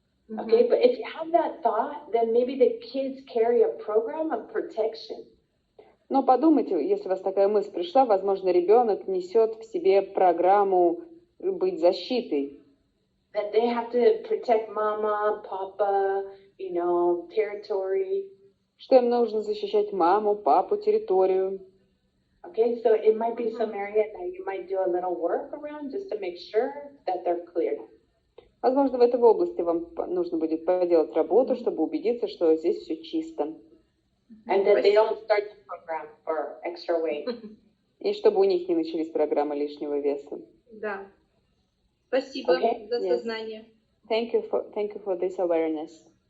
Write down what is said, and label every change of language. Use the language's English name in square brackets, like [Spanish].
[English] Okay, but if you have that thought, then maybe the kids carry a program of protection. [Russian] Но подумайте, если у вас такая мысль пришла, возможно, ребенок несет в себе программу быть защитой. [English] That they have to protect mama, papa, territory. [Russian] Что им нужно защищать маму, папу, территорию. [English] Okay, so it might be some area that you might do a little work around just to make sure that they're cleared. [Russian] Возможно, в этой области вам нужно будет поделать работу, чтобы убедиться, что здесь все чисто. [English] And that they don't start the program for extra weight. [Russian] И чтобы у них не начались программы лишнего веса. Да. Спасибо за сознание. [English] Thank you for this awareness.